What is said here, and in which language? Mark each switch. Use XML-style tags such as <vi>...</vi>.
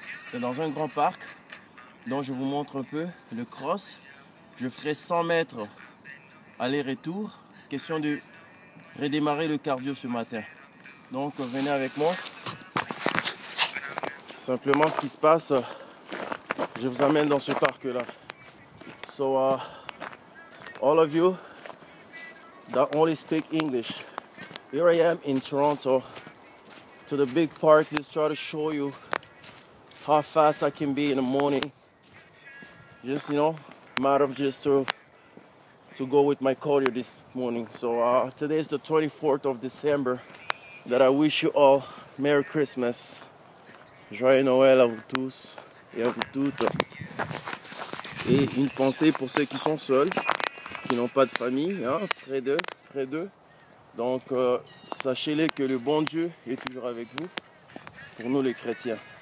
<fr>C'est dans un grand parc, dont je vous montre un peu le cross. Je ferai 100 mètres aller-retour. Question de redémarrer le cardio ce matin. Donc venez avec moi. Simplement ce qui se passe, je vous amène dans ce parc-là.</fr> <en>So, all of you that only speak English, here I am in Toronto to the big park, just try to show you how fast I can be in the morning. Just, matter of just to go with my cardio this morning. So today is the 24th of December. That I wish you all Merry Christmas.</en> <fr>Joyeux Noël à vous tous et à vous toutes. Et une pensée pour ceux qui sont seuls, qui n'ont pas de famille, hein, près d'eux. Donc, sachez-les que le bon Dieu est toujours avec vous, pour nous les chrétiens.</fr>